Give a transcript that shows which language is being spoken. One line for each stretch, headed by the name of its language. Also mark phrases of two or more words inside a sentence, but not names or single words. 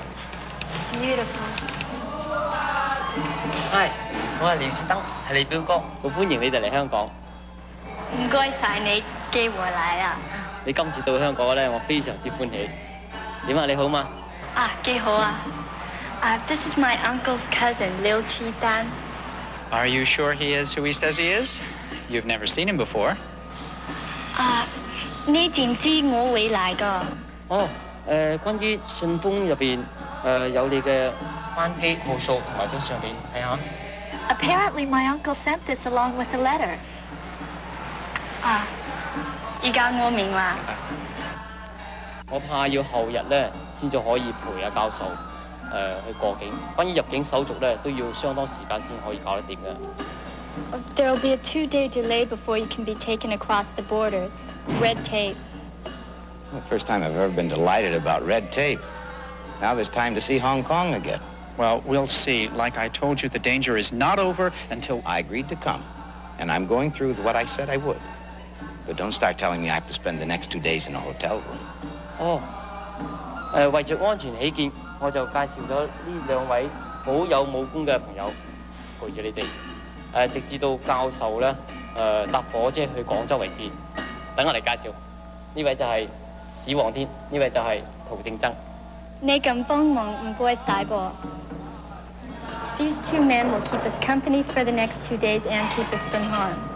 English: Beautiful.
Cantonese: 係，我係廖先生，係你表哥，好歡迎你哋嚟香港。唔該晒你寄回嚟啊！你今次到香港咧，我非常之歡喜。點啊？你好嘛？啊，幾好啊
English: ！This is my uncle's cousin, Liu Chi-dan. Are you sure he is who he says he is? You've never seen him before.
Cantonese: 你知唔知我會嚟㗎？哦，關於信封入邊有你嘅班機號數同埋張相片，睇下。
English: Apparently, my uncle sent this along with a letter.
Cantonese: 而家我明啦。我怕要後日咧先至可以陪阿教授去過境。關於入境手續咧，都要相當時間先可以搞得掂嘅。
English: There will be a 2-day delay before you can be taken across the border. Red tape. The first time I've ever been delighted about red tape. Now there's time to see Hong Kong again. Well, we'll see. Like I told you, the danger is not over until... I agreed to come, and I'm going through with what I said I would. But don't start telling me I have to spend the next 2 days in a hotel room.
Cantonese: 哦，為著安全起見，我就介紹咗呢兩位好有武功嘅朋友陪住你哋，直至到教授咧搭火車去廣州為止。等我嚟介紹，呢位就係史皇天，呢位就係陶正曾。你咁幫忙唔該晒噃。
English: These two men will keep us company for the next 2 days and keep us from harm.